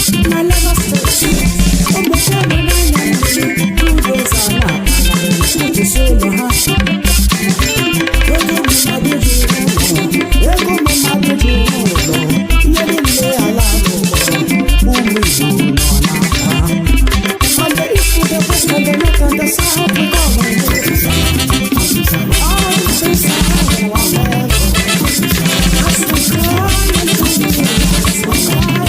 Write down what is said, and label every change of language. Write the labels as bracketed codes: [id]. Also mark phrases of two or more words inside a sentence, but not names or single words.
[ig] Na Lagos State, ụmụ nwoke nọ n'anya mmiri, bulldozer na-akpagharị, na-ekwusi ụlọ ha. Ego mmadụ juru ụlọ, ego mmadụ juru ụlọ, ihe niile ala n'ụwa, ụmụ Igbo nọ n'aka. [en] From the east to the west, from the north and the south, we come and live. All the things that I want, I want. As we cry, as we cry, as we cry.